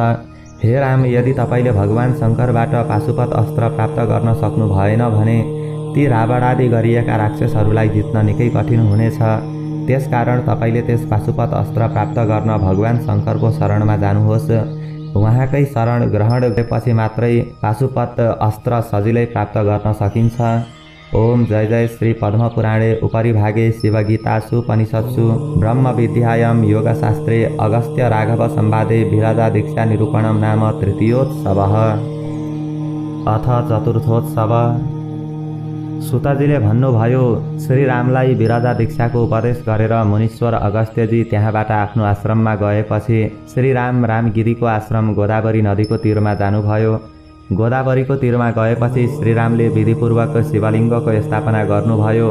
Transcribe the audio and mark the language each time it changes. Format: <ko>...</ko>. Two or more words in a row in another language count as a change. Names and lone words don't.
<ne>हे राम, यदि तपाईँले भगवान शङ्करबाट पाशुपत अस्त्र प्राप्त गर्न सक्नु भएन भने ती रावण आदि गरिएका राक्षसहरूलाई जित्न निकै कठिन हुनेछ। त्यसकारण तपाईँले त्यस पाशुपत अस्त्र प्राप्त गर्न भगवान शङ्करको शरणमा जानुहोस्। उहाँकै शरण ग्रहण गरेपछि मात्रै पाशुपत अस्त्र सजिलै प्राप्त गर्न सकिन्छ।</ne> <sa>ओम जय जय श्री पद्मपुराणे उपरिभागे शिवगीतासुपनिषत्सु ब्रह्मविद्यायां योगशास्त्रे अगस्त्य राघव संवादे विरजा दीक्षा निरूपणं नाम तृतीयोत्सवः। अथ चतुर्थोत्सव।</sa> <ne>सुतजीले भन्नुभयो, श्रीरामलाई विरजा दीक्षाको उपदेश गरेर मुनीश्वर अगस्त्यजी त्यहाँबाट आफ्नो आश्रममा गएपछि श्रीराम रामगिरीको आश्रम गोदावरी नदीको तीरमा जानुभयो। गोदावरीको तीरमा गएपछि श्रीरामले विधिपूर्वक शिवलिङ्गको स्थापना गर्नुभयो।</ne>